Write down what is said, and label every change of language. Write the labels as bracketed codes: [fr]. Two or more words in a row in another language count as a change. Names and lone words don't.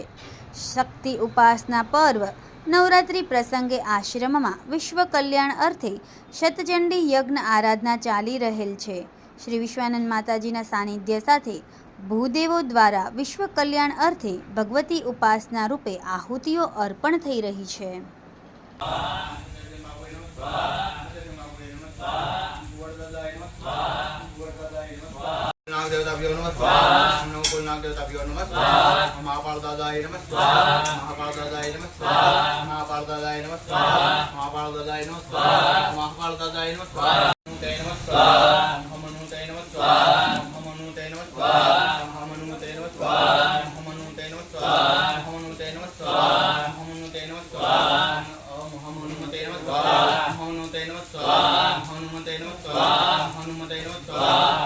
[gu] શક્તિ ઉપાસના પર્વ નવરાત્રિ પ્રસંગે આશ્રમમાં વિશ્વ કલ્યાણ અર્થે શતચંડી યજ્ઞ આરાધના ચાલી રહેલ છે। શ્રી વિશ્વાનંદ માતાજીના સાનિધ્ય સાથે ભૂદેવો દ્વારા વિશ્વ કલ્યાણ અર્થે ભગવતી ઉપાસના રૂપે આહુતિઓ અર્પણ થઈ રહી છે। [sa] नागदेवताभ्यो नमः स्वाहा नमो कुल नागदेवताभ्यो नमः स्वाहा महापालदादाय नमः स्वाहा महापालदादाय नमः स्वाहा महापालदादाय नमः स्वाहा महापालदादाय नमः स्वाहा महापालदादाय नमः स्वाहा नमो नमः स्वाहा नमो नमः स्वाहा नमो नमः स्वाहा नमो नमः स्वाहा नमो नमः स्वाहा नमो नमः स्वाहा नमो नमः स्वाहा नमो नमः स्वाहा नमो नमः स्वाहा नमो नमः स्वाहा नमो नमः स्वाहा